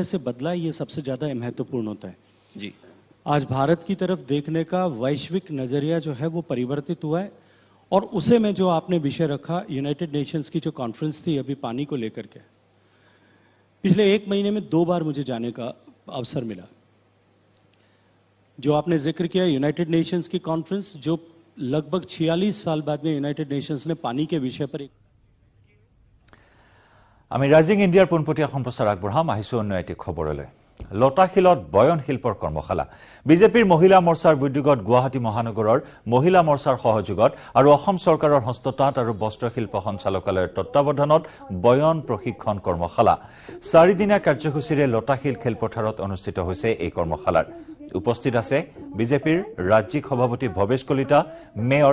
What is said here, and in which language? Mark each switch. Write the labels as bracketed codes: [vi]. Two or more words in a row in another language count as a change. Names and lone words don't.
[hi] से बदला है ये सबसे ज्यादा महत्वपूर्ण होता है जी आज भारत की तरफ देखने का वैश्विक नजरिया जो है वो परिवर्तित हुआ है और उसे में जो आपने विषय रखा यूनाइटेड नेशंस की जो कॉन्फ्रेंस थी अभी पानी को लेकर के पिछले 1 महीने में 2 बार मुझे जाने का अवसर मिला जो आपने जिक्र किया यूनाइटेड नेशंस की कॉन्फ्रेंस जो लगभग 46 साल बाद में यूनाइटेड नेशंस ने पानी के विषय पर एक [as] আমি ৰাইজিং ইণ্ডিয়াৰ পোনপটীয়া সম্প্ৰচাৰ আগবঢ়াম আহিছো অন্য এটি খবৰলৈ লতাশিলত বয়ন শিল্পৰ কৰ্মশালা বিজেপিৰ মহিলা মৰ্চাৰ উদ্যোগত গুৱাহাটী মহানগৰৰ মহিলা মৰ্চাৰ সহযোগত আৰু অসম চৰকাৰৰ হস্ততাঁত আৰু বস্ত্ৰশিল্প সঞ্চালকালয়ৰ তত্ত্বাৱধানত বয়ন প্ৰশিক্ষণ কৰ্মশালা 4 দিনীয়া কাৰ্যসূচীৰে লতাশিল খেলপথাৰত অনুষ্ঠিত হৈছে এই কৰ্মশালাৰ উপস্থিত আছে বিজেপিৰ ৰাজ্যিক সভাপতি ভৱেশ কলিতা মেয়ৰ